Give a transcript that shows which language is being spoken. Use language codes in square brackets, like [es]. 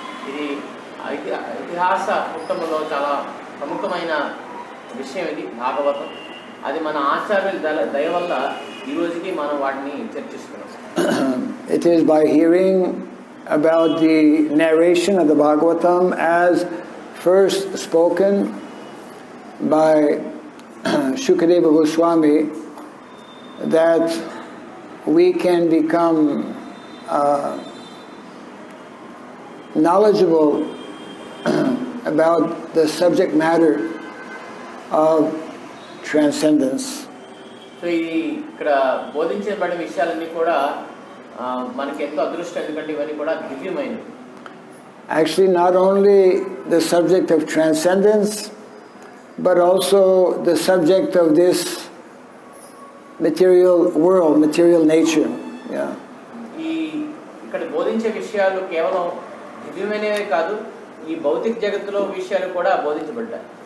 [te] ఇది ఇతిహాస పుట్టములో చాలా ప్రముఖమైన విషయం ఇది భాగవతం. అది మన ఆచార్యుల దయ వల్ల ఈ రోజుకి మనం వాటిని చర్చిస్తున్నాం. [en] It is by hearing about the narration of the Bhagavatam as first spoken by Shukadeva Goswami that we can become knowledgeable about the subject matter of transcendence. [te] So ఇది ఇక్కడ బోధించబడిన విషయాలన్నీ కూడా మనకి ఎంతో అదృష్టం, ఎందుకంటే ఇవన్నీ కూడా దివ్యమైనవి. [en] Actually, not only the subject of transcendence, but also the subject of this material world, material nature. Yeah. [te] ఈ ఇక్కడ బోధించే విషయాలు కేవలం దివ్యమైనవే కాదు, ఈ భౌతిక జగత్తులో విషయాలు కూడా బోధించబడ్డాయి.